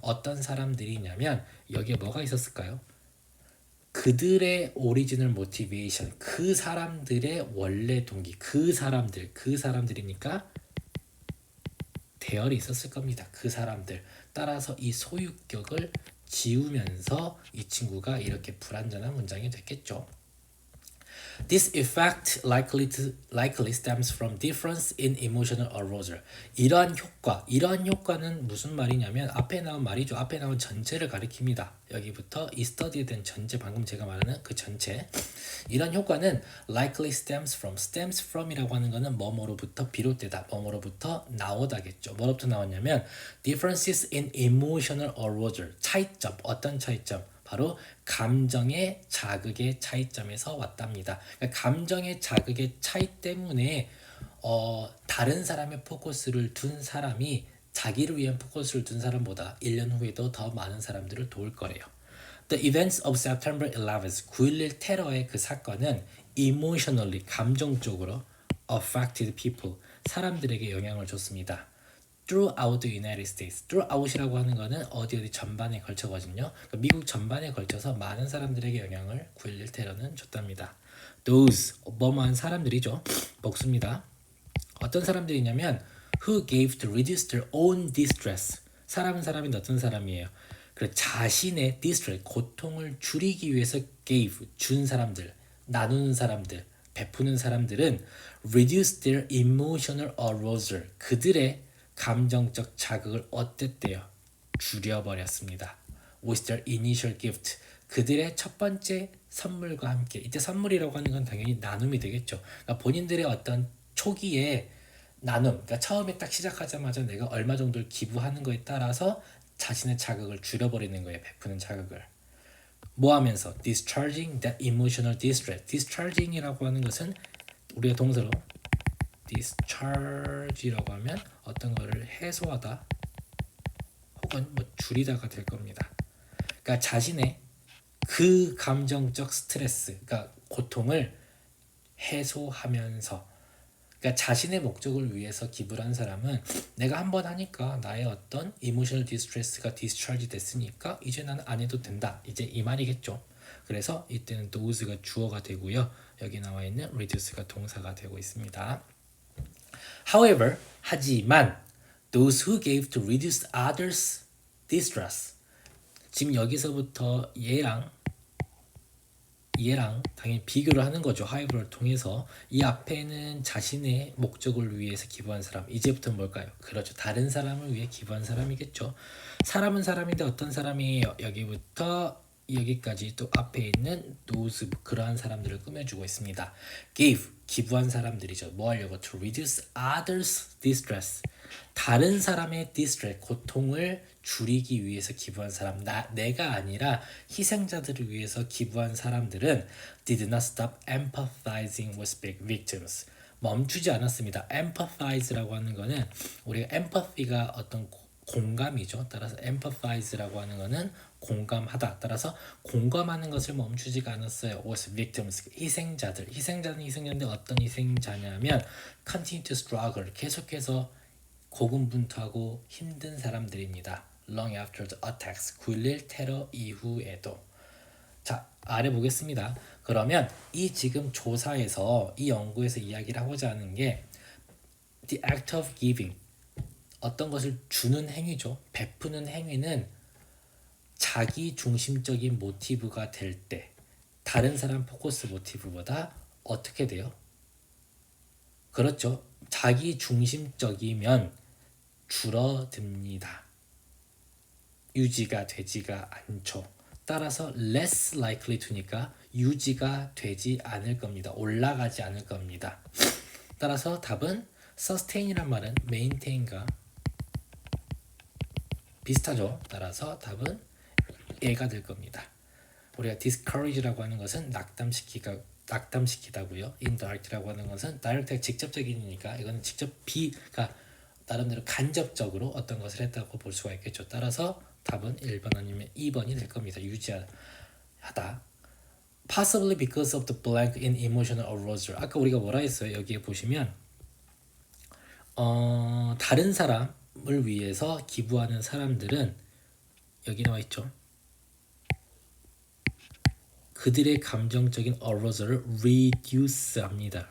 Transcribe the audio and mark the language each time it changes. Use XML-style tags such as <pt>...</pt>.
<ko>어떤 사람들이냐면 여기에 뭐가 있었을까요? 그들의 오리지널 모티베이션, 그 사람들의 원래 동기, 그 사람들이니까 대열이 있었을 겁니다. 그 사람들. 따라서 이 소유격을 지우면서 이 친구가 이렇게 불완전한 문장이 됐겠죠.</ko> <en>This effect likely stems from difference in emotional arousal.</en> <ko>이러한 효과는 무슨 말이냐면 앞에 나온 말이죠. 앞에 나온 전체를 가리킵니다. 여기부터 이 study에 대한 전체, 방금 제가 말하는 그 전체. 이런 효과는</ko> <en>likely stems from</en> <ko>이라고 하는 거는 뭐뭐로부터 비롯되다, 뭐뭐로부터 나오다겠죠. 뭐로부터 나왔냐면</ko> <en>differences in emotional arousal.</en> <ko>차이점, 어떤 차이점? 바로 감정의 자극의 차이점에서 왔답니다. 그러니까 감정의 자극의 차이 때문에 다른 사람의 포커스를 둔 사람이 자기를 위한 포커스를 둔 사람보다 1년 후에도 더 많은 사람들을 도울 거래요.</ko> <en>The events of September 11th,</en> <ko>9.11 테러의 그 사건은 emotionally, 감정적으로</ko> <en>affected people,</en> <ko>사람들에게 영향을 줬습니다.</ko> <en>throughout the United States.</en> <ko>throughout이라고 하는 거는 어디 전반에 걸쳐거든요. 그러니까 미국 전반에 걸쳐서 많은 사람들에게 영향을 9.11 테러는 줬답니다. those 뭐뭐한 사람들이죠. 복수입니다. 어떤 사람들이냐면</ko> <en>who gave to reduce their own distress.</en> <ko>사람은 사람인데 어떤 사람이에요? 그 자신의 distress, 고통을 줄이기 위해서 gave, 준 사람들, 나누는 사람들, 베푸는 사람들은</ko> <en>reduce their emotional arousal.</en> <ko>그들의 감정적 자극을 어땠대요? 줄여버렸습니다.</ko> <en>with their initial gift.</en> <ko>그들의 첫 번째 선물과 함께. 이때 선물이라고 하는 건 당연히 나눔이 되겠죠. 그러니까 본인들의 어떤 초기에 나눔, 그러니까 처음에 딱 시작하자마자 내가 얼마 정도를 기부하는 거에 따라서 자신의 자극을 줄여버리는 거예요. 베푸는 자극을. 뭐 하면서?</ko> <en>discharging that emotional distress.</en> <ko>discharging이라고 하는 것은 우리가 동사로 discharge라고 하면 어떤 거를 해소하다 혹은 뭐 줄이다가 될 겁니다. 그러니까 자신의 그 감정적 스트레스, 그러니까 고통을 해소하면서, 그러니까 자신의 목적을 위해서 기부를 한 사람은 내가 한번 하니까 나의 어떤 이모셔널 디스트레스가 디스차지 됐으니까 이제 나는 안 해도 된다. 이제 이 말이겠죠. 그래서 이때는 those가 주어가 되고요. 여기 나와 있는 reduce가 동사가 되고 있습니다.</ko> <en>However,</en> <ko>하지만</ko> <en>those who gave to reduce others' distress.</en> <ko>지금 여기서부터 얘랑 당연히 비교를 하는 거죠. however를 통해서. 이 앞에는 자신의 목적을 위해서 기부한 사람. 이제부터는 뭘까요? 그렇죠. 다른 사람을 위해 기부한 사람이겠죠. 사람은 사람인데 어떤 사람이에요? 여기부터 여기까지 또 앞에 있는 those, 그러한 사람들을 꾸며주고 있습니다. give, 기부한 사람들이죠. 뭐 하려고?</ko> <en>to reduce others' distress.</en> <ko>다른 사람의 distress, 고통을 줄이기 위해서 기부한 사람, 내가 아니라 희생자들을 위해서 기부한 사람들은</ko> <en>did not stop empathizing with victims.</en> <ko>멈추지 않았습니다. empathize라고 하는 거는 우리가 empathy가 어떤 공감이죠. 따라서 empathize라고 하는 거는 공감하다. 따라서 공감하는 것을 멈추지가 않았어요.</ko> <en>with victims,</en> <ko>희생자들. 희생자는 희생자인데 어떤 희생자냐면</ko> <en>continue to struggle,</en> <ko>계속해서 고군분투하고 힘든 사람들입니다.</ko> <en>long after the attacks,</en> <ko>9.11 테러 이후에도. 자, 아래 보겠습니다. 그러면 이 지금 조사에서, 이 연구에서 이야기를 하고자 하는 게</ko> <en>the act of giving,</en> <ko>어떤 것을 주는 행위죠. 베푸는 행위는 자기 중심적인 모티브가 될 때 다른 사람 포커스 모티브보다 어떻게 돼요? 그렇죠. 자기 중심적이면 줄어듭니다. 유지가 되지가 않죠. 따라서</ko> <en>less likely to</en> <ko>니까 유지가 되지 않을 겁니다. 올라가지 않을 겁니다. 따라서 답은 sustain이란 말은 maintain과 비슷하죠. 따라서 답은 A가 될 겁니다. 우리가 discourage라고 하는 것은 낙담시키다고요. indirect라고 하는 것은 direct가 직접적이니까 이거는 직접 그러니까 나름대로 간접적으로 어떤 것을 했다고 볼 수가 있겠죠. 따라서 답은 1번 아니면 2번이 될 겁니다. 유지하다.</ko> <en>Possibly because of the blank in emotional arousal.</en> <ko>아까 우리가 뭐라 했어요? 여기에 보시면 다른 사람을 위해서 기부하는 사람들은 여기 나와 있죠. 그들의 감정적인 arousal을 reduce 합니다.</ko>